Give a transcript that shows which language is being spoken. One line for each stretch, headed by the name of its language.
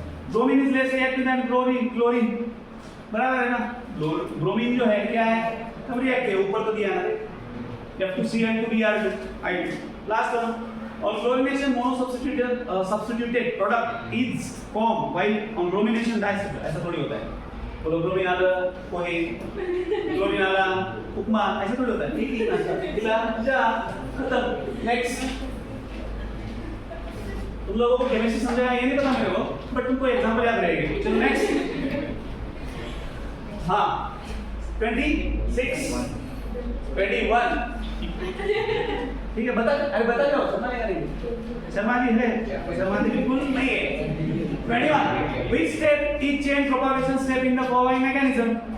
English: Bromine is less reactive than chlorine,
Hindi: बराबर है ना। ब्रोमीन जो है क्या है? कब रिएक्टिव? ऊपर तो दिया ना, F2Cl2Br2 लास्ट वन।
English: और chlorination monosubstituted product is formed while on bromination diacetyl।
Hindi: ऐसा थोड़ी होता है ब्रोमीन आला पोहे, क्लोरीन आला उपमा, ऐसा थोड़ी होता है। ठीक है गिला जा खत्म। नेक्स्ट, तुम लोगों को केमिस्ट्री समझाया ये नहीं पता मेरे को, बट तुमको एग्जांपल याद रहेगी। चलो नेक्स्ट। हाँ 26 21 ठीक है बता। अरे बता जाओ, शर्मा नहीं शर्मा जी है, शर्मा जी बिल्कुल नहीं है।
English: 21 which step is chain propagation step in the following mechanism?